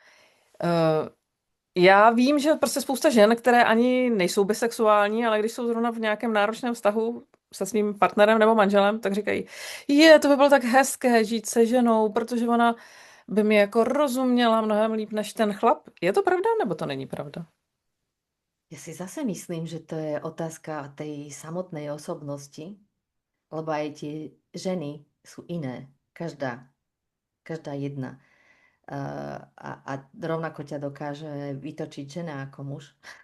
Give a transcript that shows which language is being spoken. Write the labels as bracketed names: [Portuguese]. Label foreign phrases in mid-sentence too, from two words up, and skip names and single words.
[Czech] Já vím, že prostě spousta žen, které ani nejsou bisexuální, ale když jsou zrovna v nějakém náročném vztahu se svým partnerem nebo manželem, tak říkají, to by bylo tak hezké žít se ženou, protože ona by mi jako rozuměla mnohem líp než ten chlap. Je to pravda, nebo to není pravda? [Slovak] Ja si zase myslím, že to je otázka tej samotnej osobnosti, lebo aj tie ženy sú iné. Každá jedna. A rovnako ťa dokáže vytočiť žena ako muž.